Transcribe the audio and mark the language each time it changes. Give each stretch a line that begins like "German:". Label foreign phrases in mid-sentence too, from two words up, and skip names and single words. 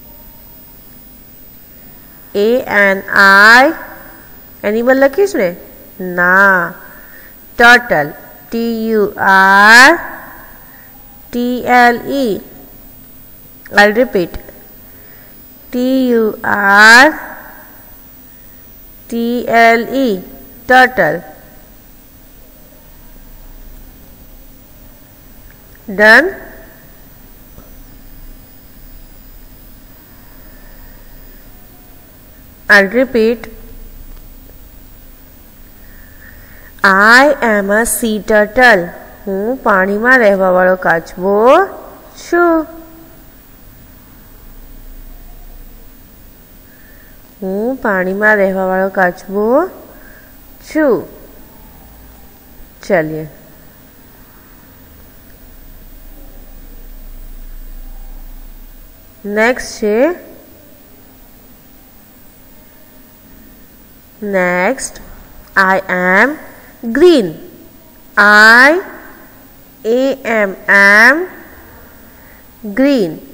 Gujarati: ANI એનિમલ લખીશ ને, Na.
English: Turtle. Turtle. I'll repeat. Turtle. Turtle. Done. I'll repeat. I am a sea turtle.
Gujarati: હું પાણીમાં રહેવા વાળો કાચબો છું. હું પાણીમાં રહેવા વાળો કાચબો છું.
English: ચલિए नेक्स्ट છે नेक्स्ट I am green. I am green.